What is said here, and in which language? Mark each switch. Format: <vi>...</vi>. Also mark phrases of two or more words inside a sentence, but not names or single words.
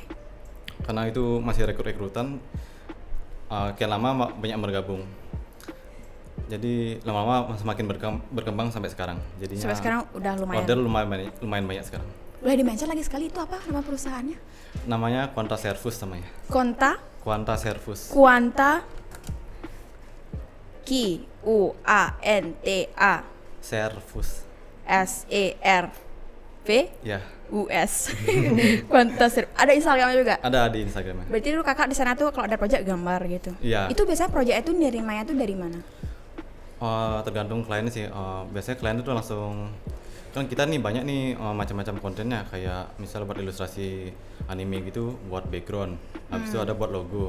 <id>Karena itu masih rekrutan, kian lama banyak yang bergabung. Jadi lama-lama semakin berkembang sampai sekarang. Jadinya Sampai sekarang udah lumayan. order lumayan banyak sekarang. Boleh di-mention lagi sekali itu apa nama perusahaannya? Namanya Quanta Servus namanya. Quanta Servus. Quanta Quanta Servus. SERVUS. Ya, Quanta Servus. Ada Instagramnya juga? ada di Instagramnya. Berarti lu kakak di sana tuh kalau ada project gambar gitu. Iya. Itu biasanya project itu nerimanya tuh dari mana? Tergantung kliennya sih. Biasanya klien itu langsung, kan kita nih banyak nih macam-macam kontennya, kayak misal buat ilustrasi anime gitu, buat background, habis itu ada buat logo.</id>